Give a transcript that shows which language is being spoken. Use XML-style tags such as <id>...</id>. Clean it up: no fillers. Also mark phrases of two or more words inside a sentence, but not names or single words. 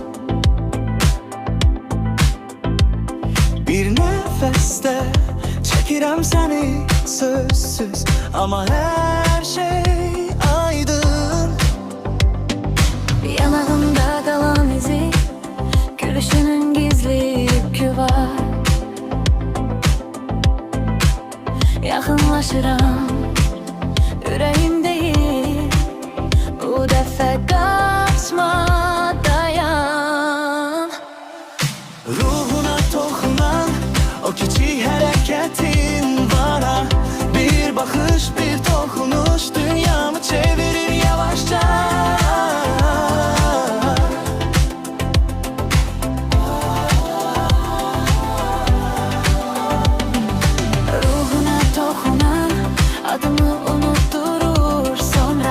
<tr>Bir nefeste çekirəm seni sözsüz, ama her şey aydın. Yanağımda kalan izi, gülüşünün gizli yükü var.</tr> <az>Yaxınlaşıram, ürəyim deyir, bu dəfə qaçma, dayan. Ruhuna toxunan o</az> <tr>küçük hareketin</tr> <az>var ha.</az> <tr>Bir bakış, bir dokunuş dünyamı çevirir yavaşça. Ruhuna dokunan adımı unutturur sonra.</tr>